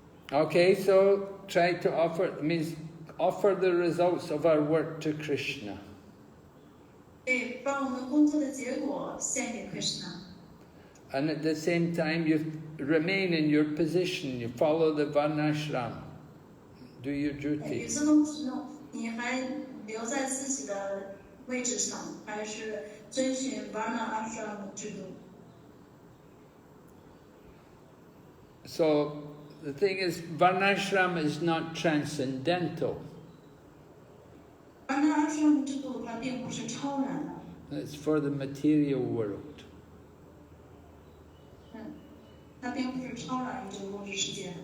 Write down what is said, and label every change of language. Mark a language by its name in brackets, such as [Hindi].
[English] Okay, so try to offer the results of our work to Krishna. [Chinese] 对，把我们工作的结果献给 Krishna。 [English] And at the same time, you remain in your position. You follow the Varnashram. Do your [Chinese] 与 [English] duty. [Chinese] 此同时呢，你还留在自己的位置上，还是遵循 Varna Ashram 制度。 [English] So the thing is, Varnashram is not transcendental. [Chinese] Varna Ashram 制度它并不是超然的。 [English] It's for the material world. [Chinese] 它并不是超然于这个物质世界。